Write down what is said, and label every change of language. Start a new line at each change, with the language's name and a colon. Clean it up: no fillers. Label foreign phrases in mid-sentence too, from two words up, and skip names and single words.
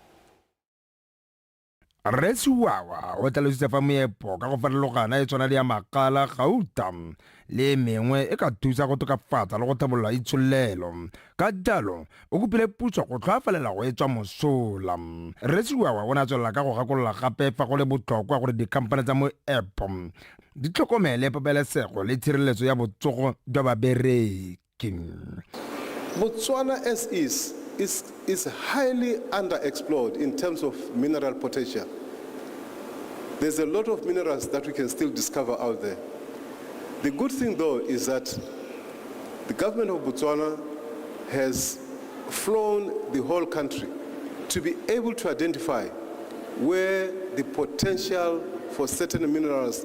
Tswana: re Siwawa o tlalositse fa moepo ka go farologana e tshwana le ya makala gauta le mengwe e ka thusa go tokafatsa le go tlhabolola itsholelo ka jalo o kopile puso go tlhoafalela go etswa mosola re Siwawa o ne a tswelela ka go gakolola gape fa go le botlhokwa gore dikhampane tsa mo epo di tlhokomele pabalesego le tshireletso ya botsogo jwa babereki.
English: Botswana as is highly underexplored in terms of mineral potential. There's a lot of minerals that we can still discover out there. The good thing though is that the government of Botswana has flown the whole country to be able to identify where the potential for certain minerals lie.